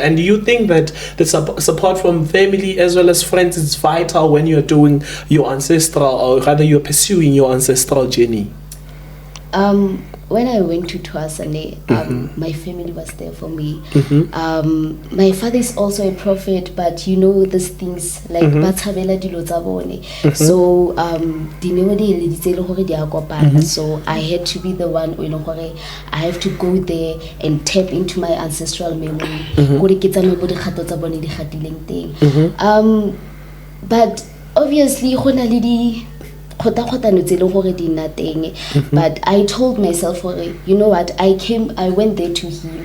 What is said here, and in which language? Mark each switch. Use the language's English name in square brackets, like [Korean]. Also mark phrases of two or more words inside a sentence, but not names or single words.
[English] And do you think that the support from family as well as friends is vital when you're doing your ancestral, or rather you're pursuing your ancestral journey? When I went to Twasane, my family was there for me. My father is also a prophet, but you know these things like [Tswana] batshabela dilo tsa bone. [English] So so I had to be the one, I have to go there and tap into my ancestral memory. But obviously but I told myself, you know what, I went there to heal.